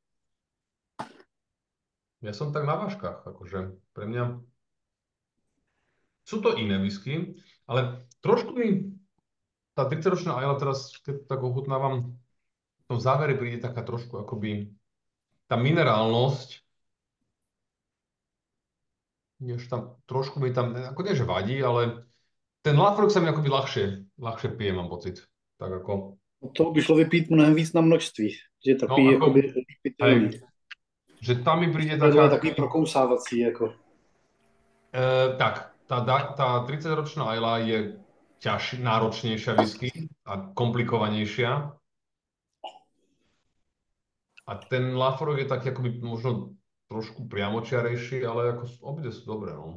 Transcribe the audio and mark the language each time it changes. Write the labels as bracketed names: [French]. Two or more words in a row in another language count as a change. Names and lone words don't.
[Slovak] Ja som tak na vážkach, akože pre mňa sú to iné whisky, ale trošku mi tá 30-ročná Ayla teraz, keď tak ochutnávam, v tom závere príde taká trošku akoby tá minerálnosť, než tam trošku mi tam, ako nie že vadí, ale ten Lafroig sa mi akoby ľahšie pije, mám pocit. Tak ako... [Czech] To by šlo vypít mnohem víc na množství, že takový No, jakoby pitelný. [Slovak] Že tam mi príde To je taká... [Czech] takový prokousávací, jako. [Slovak] Tak, tá 30-ročná Ayla je náročnejšia whisky a komplikovanejšia. A ten Lafroig je taký akoby možno trošku priamočiarejší, ale ako obide sú dobré, no.